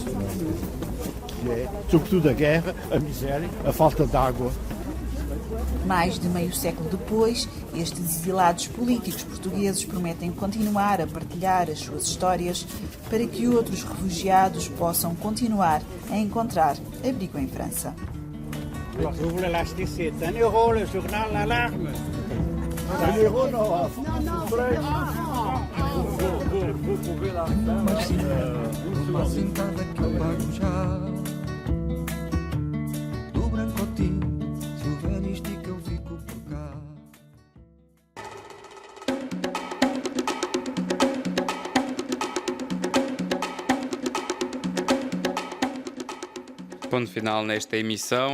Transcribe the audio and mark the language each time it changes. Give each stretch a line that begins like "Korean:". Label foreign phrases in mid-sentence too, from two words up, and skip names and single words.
Portuguese: Que é, sobretudo, a guerra, a miséria, a falta de água. Mais de meio século depois, estes exilados políticos portugueses prometem continuar a partilhar as suas histórias para que outros refugiados possam continuar a encontrar abrigo em França.
French: Je voulais l'acheter, c'est €1 le journal L'Alarme.
Portuguese: €1 não.
French: Vous pouvez la faire.
Portuguese: Sentada que eu pago já. Do branco ao tinto, se o velho estica eu fico por cá. Ponto final nesta emissão.